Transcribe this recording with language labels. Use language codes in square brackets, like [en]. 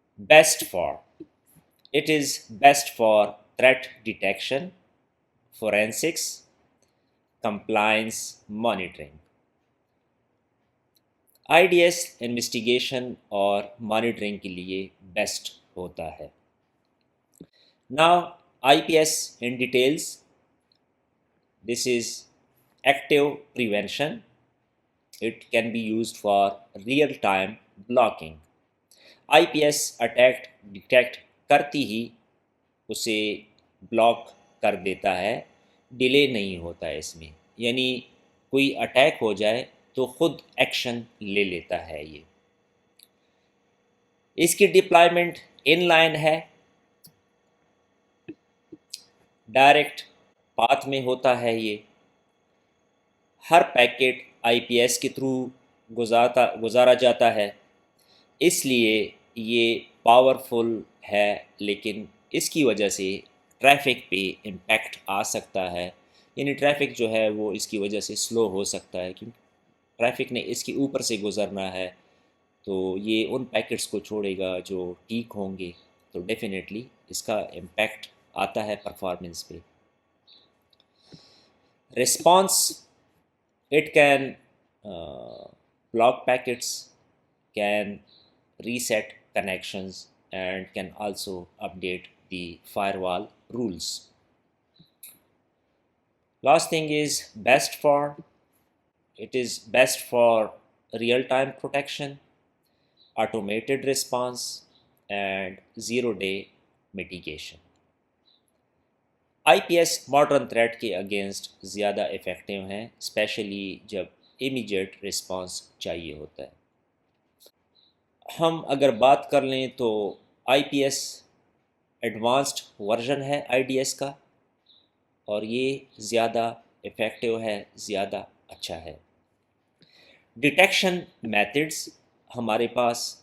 [en] Best for it is best for threat detection, forensics, compliance monitoring. [ur] I D S investigation اور monitoring کے لیے best ہوتا ہے. [en] Now IPS in details. This is active prevention. It can be used for real-time blocking. [ur] IPS attack detect کرتی ہی اسے block کر دیتا ہے، ڈیلے نہیں ہوتا ہے اس میں. یعنی کوئی اٹیک ہو جائے تو خود ایکشن لے لیتا ہے. یہ اس کی ڈپلائمنٹ ان لائن ہے، ڈائریکٹ پاتھ میں ہوتا ہے. یہ ہر پیکٹ آئی پی ایس کے تھرو گزارا جاتا ہے، اس لیے یہ پاورفل ہے. لیکن اس کی وجہ سے ٹریفک پہ امپیکٹ آ سکتا ہے. یعنی ٹریفک جو ہے وہ اس کی وجہ سے سلو ہو سکتا ہے، کیونکہ ٹریفک نے اس کے اوپر سے گزرنا ہے. تو یہ ان پیکٹس کو چھوڑے گا جو ٹھیک ہوں گے، تو ڈیفینیٹلی اس کا امپیکٹ آتا ہے پرفارمنس پہ. [en] Response it can block packets, can reset connections, and can also update the firewall rules. Last thing is best for. It is best for real-time protection, automated response, and zero-day mitigation. [ur] I P S modern threat کے against زیادہ effective ہیں، especially جب immediate response چاہیے ہوتا ہے. ہم اگر بات کر لیں تو آئی پی ایس ایڈوانسڈ ورژن ہے آئی ڈی ایس کا، اور یہ زیادہ افیکٹو ہے، زیادہ اچھا ہے. ڈیٹیکشن میتھڈس ہمارے پاس